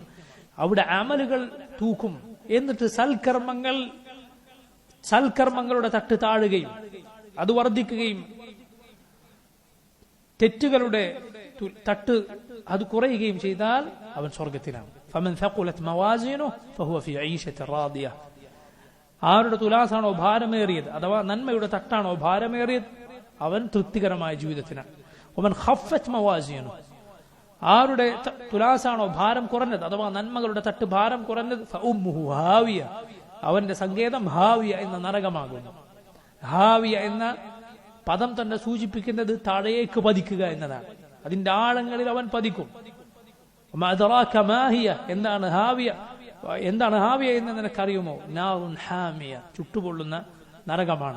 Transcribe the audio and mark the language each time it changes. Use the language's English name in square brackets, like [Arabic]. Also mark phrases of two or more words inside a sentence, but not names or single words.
[Malayalam] അവിടെ അമലുകൾ തൂക്കും. എന്നിട്ട് സൽക്കർമ്മങ്ങളുടെ തട്ട് താഴുകയും അത് വർദ്ധിക്കുകയും തെറ്റുകളുടെ തട്ട് അത് കുറയുകയും ചെയ്താൽ അവൻ സ്വർഗത്തിലാണ്. [Arabic] ഫമൻ ثقلت موازينه فهو في عيشة راضية. [Malayalam] ആരുടെ തുലാസാണോ ഭാരമേറിയത്, അഥവാ നന്മയുടെ തട്ടാണോ ഭാരമേറിയത്, അവൻ തൃപ്തികരമായ ജീവിതത്തിനാണ്. [Arabic] ومن خفت موازينه, [Malayalam] ആരുടെ തുലാസാണോ ഭാരം കുറഞ്ഞത്, അഥവാ നന്മകളുടെ തട്ട് ഭാരം കുറഞ്ഞത്, [Arabic] فأمه هاوية, [Malayalam] അവന്റെ സങ്കേതം ഹാവിയ എന്ന നരകമാകുന്നു. ഹാവിയ എന്ന പദം തന്നെ സൂചിപ്പിക്കുന്നത് താഴേക്ക് പതിക്കുക എന്നതാണ്. അതിന്റെ ആഴങ്ങളിൽ അവൻ പതിക്കും. എന്താണ് ഹാവിയ? എന്താണ് ഹാവിയ എന്ന് നിനക്കറിയുമോ? [Arabic] نار حامية, [Malayalam] ചുട്ടുപൊള്ളുന്ന നരകമാണ്.